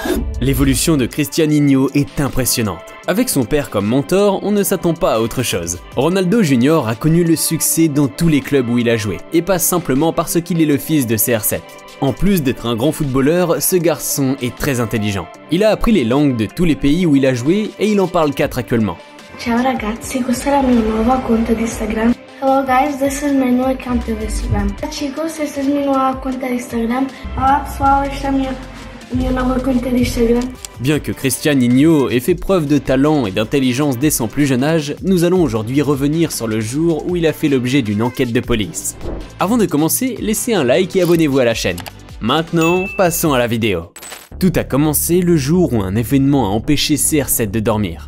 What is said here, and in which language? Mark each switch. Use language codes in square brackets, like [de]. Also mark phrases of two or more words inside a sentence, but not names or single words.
[fr] L'évolution de Cristianinho est impressionnante. Avec son père comme mentor, on ne s'attend pas à autre chose. Ronaldo Jr a connu le succès dans tous les clubs où il a joué, et pas simplement parce qu'il est le fils de CR7. En plus d'être un grand footballeur, ce garçon est très intelligent. Il a appris les langues de tous les pays où il a joué et il en parle 4 actuellement. [it] Ciao ragazzi, questa è la mia nuova conta di Instagram. [en] Hello guys, this is my new account of Instagram. [pt] Chicos, esta é a minha nova conta de Instagram. Olá pessoal, esta é a minha nova conta de Instagram. [fr] Bien que Cristianinho ait fait preuve de talent et d'intelligence dès son plus jeune âge, nous allons aujourd'hui revenir sur le jour où il a fait l'objet d'une enquête de police. Avant de commencer, laissez un like et abonnez-vous à la chaîne. Maintenant, passons à la vidéo. Tout a commencé le jour où un événement a empêché CR7 de dormir.